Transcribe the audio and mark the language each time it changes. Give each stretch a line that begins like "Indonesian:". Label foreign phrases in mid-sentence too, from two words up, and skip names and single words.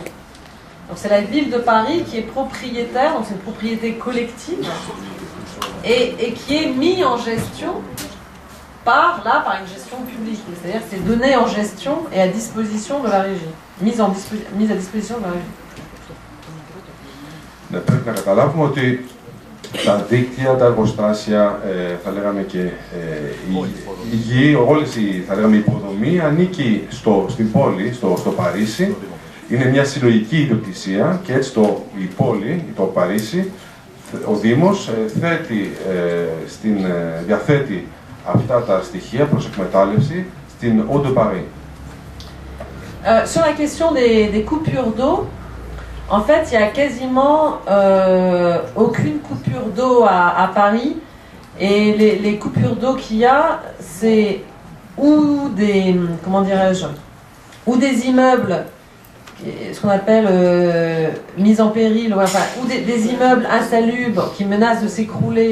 French: Donc c'est la ville de Paris qui est propriétaire, donc c'est une propriété collective, et qui est mise en gestion par une gestion publique. C'est-à-dire que c'est donné en gestion et à disposition de la régie, mise à disposition de la régie.
Greek: Ναι, πρέπει να καταλάβουμε ότι τα δίκτυα, τα εργοστάσια, θα λέγαμε και η γη, όλες η υποδομή ανήκει στην πόλη, στο Παρίσι. Είναι μια συλλογική ιδιοκτησία και έτσι η πόλη, το Παρίσι, ο Δήμος διαθέτει αυτά τα στοιχεία προς εκμετάλλευση στην Eau de Paris.
French: Sur la question des coupures d'eau, en fait, il n'y a quasiment aucune coupure d'eau à Paris. Et les coupures d'eau qu'il y a, c'est ou des immeubles, ce qu'on appelle mis en péril, ou des immeubles insalubres qui menacent de s'écrouler.